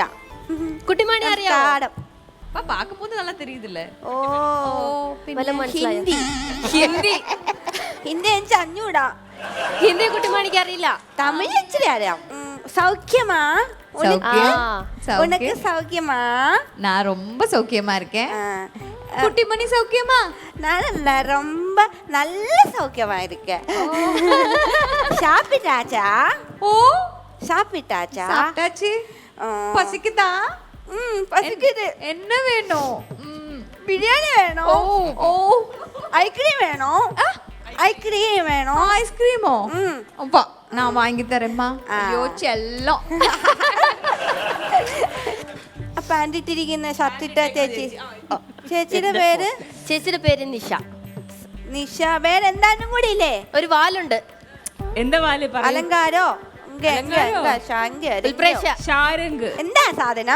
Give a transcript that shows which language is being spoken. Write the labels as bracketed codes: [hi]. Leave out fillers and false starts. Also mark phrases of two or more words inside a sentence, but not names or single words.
[ml] കുട്ടിമണി അറിയാം. ഹിന്ദി എനിക്ക് അഞ്ഞൂടാ. ഹിന്ദി കുട്ടിമണിക്ക് അറിയില്ല. തമിഴ് ഇച്ചിരി അറിയാം. [ta] சௌக்கியமா? உனக்கு சௌக்கியமா? நான் ரொம்ப சௌக்கியமா இருக்கேன். குட்டிமணி சௌக்கியமா? நான் ரொம்ப நல்ல சௌக்கியமா இருக்கேன். சாப்பிட்டாச்சா? ஓ சாப்பிட்டாச்சா? சாப்பிட்டாச்சு. பசிக்குதா? பசிக்குது. என்ன வேணும்? பிரியாணி வேணும். ஓ ஐஸ்கிரீம் வேணும். ஐஸ்கிரீம் வேணும். ஐஸ்கிரீமோ? அப்பா நான் வாங்கி தரேம்மா. ஐயோ ചെல்லம். [ml] പാൻറ്റിട്ടിരിക്കുന്ന ഷർട്ടിട്ട ചേച്ചി. ചേച്ചിയുടെ പേര്? ചേച്ചിയുടെ പേര് നിഷ. നിഷ. വേറെ എന്തായാലും കൂടി ഇല്ലേ? ഒരു വാലുണ്ട്. എന്താ വാല്? അലങ്കാരോ? എന്താ സാധനം?